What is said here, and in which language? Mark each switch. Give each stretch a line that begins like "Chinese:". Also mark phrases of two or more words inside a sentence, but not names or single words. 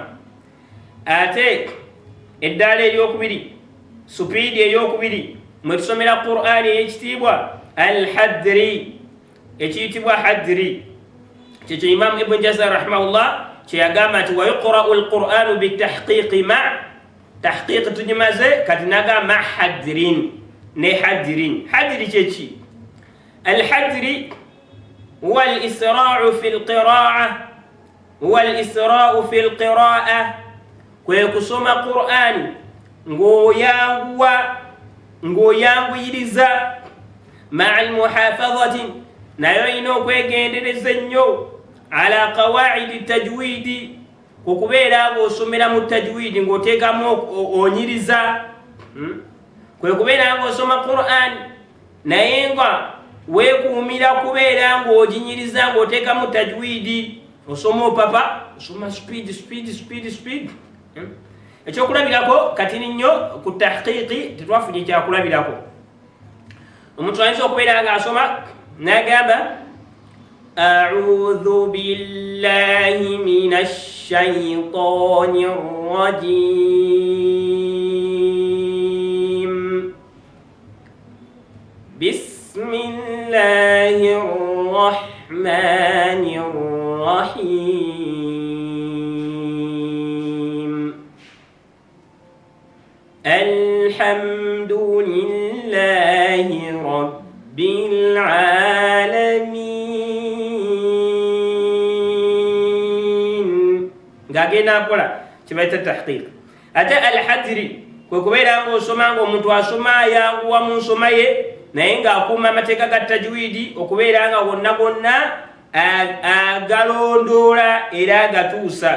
Ganda: Ate eddaala eryokubiri, supiidi eyokubiri mwe tusomera Qur'ani ey'ekitiibwa al-hadri, ekiyitibwa hadri. Kyekyo Imam Ibn Jazar rahimahullah kyeyagamba nti
Arabic: ويقرأ القرآن بالتحقيق
Ganda: ma tahqiq tugimaze kati naga ma hadrin ne hadrin. Hadri kyeki?
Arabic: الحدر هو الإسراع في القراءة، هو الإسراع في القراءة,
Ganda: kwe kusoma Qur'ani ng'oyanguyiriza
Arabic: مع المحافظة,
Ganda: nayo olina okwegendereza ennyo
Arabic: على قواعد التجويد,
Ganda: kukubeera ng'osomera mu tajwidi ng'oteekamu onyiriza. Kwe kubeera ng'osoma Qur'ani naye nga weekuumira kubeera ng'oginyiriza ng'oteekamu tajwidi, osoma opapa, osoma speed. Ekyokulabirako kati nnyo ku tahqiqi tetwafunye kyakulabirako. Omuntu ayinza okubeera ng'asoma n'agamba
Arabic: أعوذ بالله من الشيطان الرجيم، بسم الله الرحمن الرحيم، الحمد لله رب alamin,
Ganda: ng'agenda mpola kibayita tahqiq. Ate al-hadri kwe kubeera ng'osoma ng'omuntu asoma ayanguwa mu nsoma ye naye ng'akuuma amateeka ga tajwidi, okubeera nga wonna gonna agalondoola era agatuusa.